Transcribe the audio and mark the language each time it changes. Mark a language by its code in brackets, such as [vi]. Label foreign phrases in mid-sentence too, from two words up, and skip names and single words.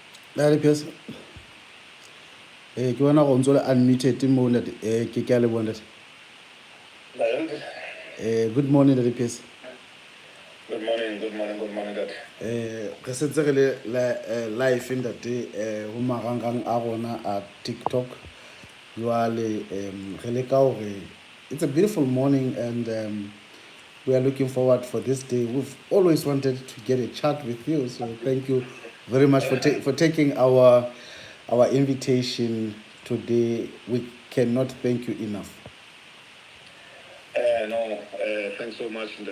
[en] Yes. [tn] Ke bona go ntse le unmuted mo ntate ke a le bona ntate. [en] Good morning ntate Pierce. Good morning, good morning, good morning, Dad. [tn] Re setse re le live ntate go marangrang a rona a TikTok. [st] Jwale re leka hore [en] it's a beautiful morning and we are looking forward for this day. We've always wanted to get a chat with you, so thank you very much for taking our invitation today. We cannot thank you enough. No, thanks so much, Dad.